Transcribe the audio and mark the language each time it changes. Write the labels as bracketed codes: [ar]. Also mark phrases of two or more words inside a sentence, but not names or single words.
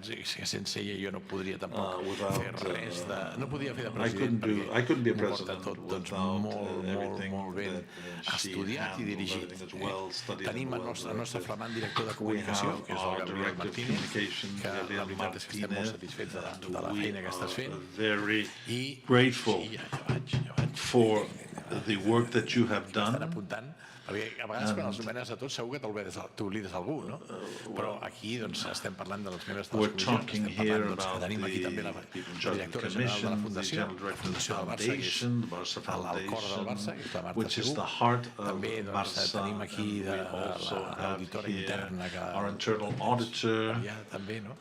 [en] I couldn't be a president without everything that she handled, as well studied and well. We have our Director of Communications, Gabriel Martinez, and we are very grateful for the work that you have done. [ca] Perquè a vegades quan els nomenes a tots segur que t'oblides algú, no? Però aquí estem parlant dels membres de les comissions, estem parlant que tenim aquí també la directora general de la Fundació, la Fundació del Barça, que és el cor del Barça, que és la Marta Segur. També tenim aquí l'auditora interna, que també, no?